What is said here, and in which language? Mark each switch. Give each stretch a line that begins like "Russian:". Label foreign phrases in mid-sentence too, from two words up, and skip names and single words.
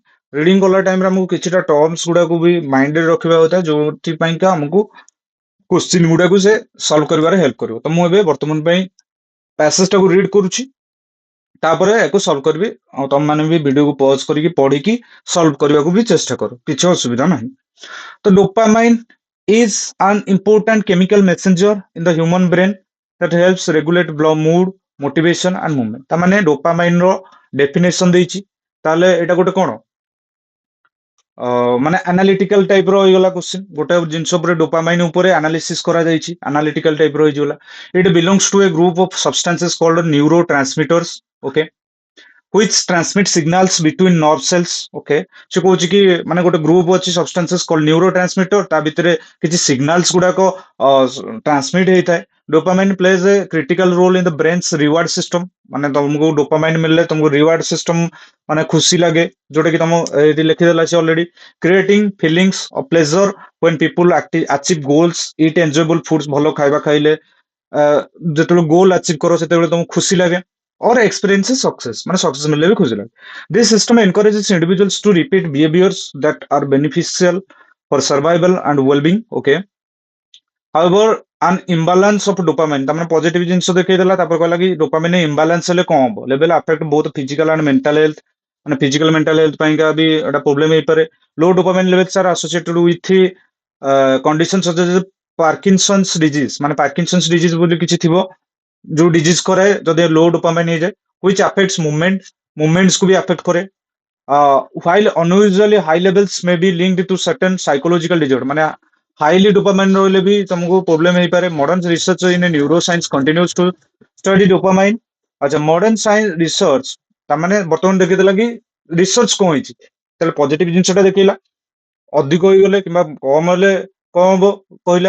Odia: ରିଡିଂ କଲା ଟାଇମରେ ଆମକୁ କିଛିଟା ଟର୍ମସ ଗୁଡାକୁ ବି ମାଇଣ୍ଡରେ ରଖିବା କଥା, ଯୋଉଥିପାଇଁକା ଆମକୁ କୋଶ୍ଚିନ୍ ଗୁଡାକୁ ସେ ସଲ୍ଭ କରିବାରେ ହେଲ୍ପ କରିବ। ତ ମୁଁ ଏବେ ବର୍ତ୍ତମାନ ପାଇଁ ପ୍ୟାସେଜ ଟାକୁ ରିଡ୍ କରୁଛି, ତାପରେ ୟାକୁ ସଲ୍ଭ କରିବି। ଆଉ ତମମାନେ ବି ଭିଡିଓକୁ ପଜ କରିକି ପଢିକି ସଲ୍ଭ କରିବାକୁ ବି ଚେଷ୍ଟା କର, କିଛି ଅସୁବିଧା ନାହିଁ।
English: ତ ଡୋପାମାଇନ୍ is an important chemical messenger in the human brain that helps regulate mood, motivation and movement।
Odia: ତା ମାନେ ଡୋପାମାଇନ ର ଡେଫିନେସନ ଦେଇଛି, ତାହେଲେ ଏଇଟା ଗୋଟେ କଣ ମାନେ
English: analytical type
Odia: ର ହେଇଗଲା କ୍ୱେଶ୍ଚିନ୍। ଗୋଟେ ଜିନିଷ ଉପରେ ଡୋପାମାଇନ ଉପରେ ଆନାଲିସିସ୍ କରାଯାଇଛି,
English: analytical type
Odia: ର ହେଇଗଲା।
English: It belongs to a group of substances called neuro transmitters. ଓକେ, which transmit signals between nerve cells।
Odia: ଓକେ, ସେ କହୁଛି କି ମାନେ ଗୋଟେ ଗ୍ରୁପ ଅଛି
English: substances called neuro transmitter,
Odia: ତା ଭିତରେ କିଛି ସିଗ୍ନାଲ୍ସ ଗୁଡାକ ଟ୍ରାନ୍ସମିଟ ହେଇଥାଏ।
English: Dopamine plays a critical role in the brain's reward system.
Odia: ମାନେ ତମକୁ ଡୋପାମାଇନ୍ ମିଳିଲେ ତମକୁ
English: reward system
Odia: ମାନେ ଖୁସି ଲାଗେ, ଯୋଉଟା କି ତମ ଏଠି ଲେଖିଦେଲା ସେ ଅଲରେଡି।
English: creating feelings of pleasure when people achieve goals, eat enjoyable foods,
Odia: ଭଲ ଖାଇବା ଖାଇଲେ ଯେତେବେଳେ
English: goal achieve
Odia: କର ସେତେବେଳେ ତମକୁ ଖୁସି ଲାଗେ।
English: or experience success,
Odia: ମାନେ ସକ୍ସେସ୍ ମିଳିଲେ ବି ଖୁସି ଲାଗେ।
English: This system encourages individuals to repeat behaviors that are beneficial for survival and well-being। Okay, however an imbalance of dopamine,
Odia: ତାମାନେ ପଜିଟିଭ ଜିନିଷ ଦେଖେଇଦେଲା, ତାପରେ କହିଲା କି
English: dopamine imbalance
Odia: ହେଲେ କଣ ହବ,
English: level affect both physical and mental health.
Odia: ମାନେ ଫିଜିକାଲ ମେଣ୍ଟାଲ ହେଲ୍ଥ ପାଇଁକା ବି ଏଟା ପ୍ରୋବ୍ଲେମ ହେଇପାରେ।
English: Low dopamine levels are associated with condition such as Parkinson's disease.
Odia: ମାନେ ପାର୍କିନସନ୍ସ ଡିଜିଜ ବୋଲି କିଛି ଥିବ, ଯୋଉ ଡିଜିଜ କରାଏ ଯଦି
English: low dopamine
Odia: ହେଇଯାଏ।
English: which affects movements
Odia: କୁ ବି
English: affect करे। while unusually high levels may be linked to certain psychological disorder।
Odia: ମାନେ
English: highly dopamine
Odia: ରହିଲେ ବି ତମକୁ ପ୍ରୋବ୍ଲେମ ହେଇପାରେ।
English: Modern research in neuro science continues to study dopamine.
Odia: ଆଚ୍ଛା,
English: modern science research
Odia: ତାମାନେ ବର୍ତ୍ତମାନ ଦେଖେଇଦେଲା କି ରିସର୍ଚ୍ଚ କଣ ହେଇଛି, ତାହେଲେ ପଜିଟିଭ ଜିନିଷଟା ଦେଖେଇଲା, ଅଧିକ ହେଇଗଲେ କିମ୍ବା କମ ହେଲେ କଣ ହବ କହିଲା।